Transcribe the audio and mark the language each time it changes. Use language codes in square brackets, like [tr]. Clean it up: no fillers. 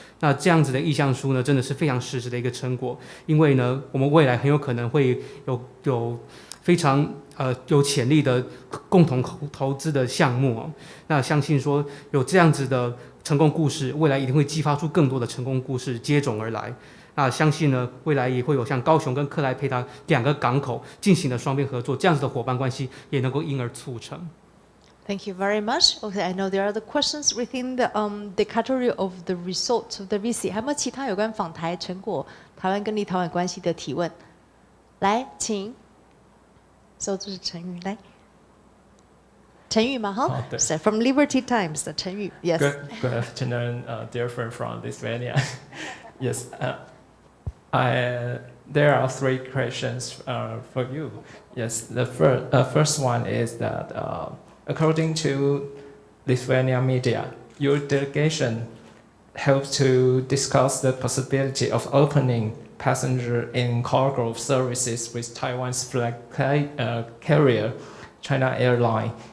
[zh] 那这样子的意向书呢，真的是非常实质的一个成果，因为呢，我们未来很有可能会有非常有潜力的共同投资的项目哦。那相信说有这样子的成功故事，未来一定会激发出更多的成功故事接踵而来。那相信呢，未来也会有像高雄跟克莱佩塔2个港口进行的双边合作，这样子的伙伴关系也能够因而促成。 [en] Thank you very much. Okay, I know there are the questions within the category of the results of the visit. [zh] 还有没有其他有关访台成果、台湾跟立陶宛关系的提问？来，请。这是陈宇，来。陈宇嘛，哈， [en] So from Liberty Times [zh] 的陈宇 [en] ，Yes. Good afternoon, dear friend from Lithuania. Yes, there are 3 questions for you. Yes, the first one is that according to Lithuania media, your delegation helped to discuss the possibility of opening passenger and cargo services with Taiwan's flag carrier, China Airlines.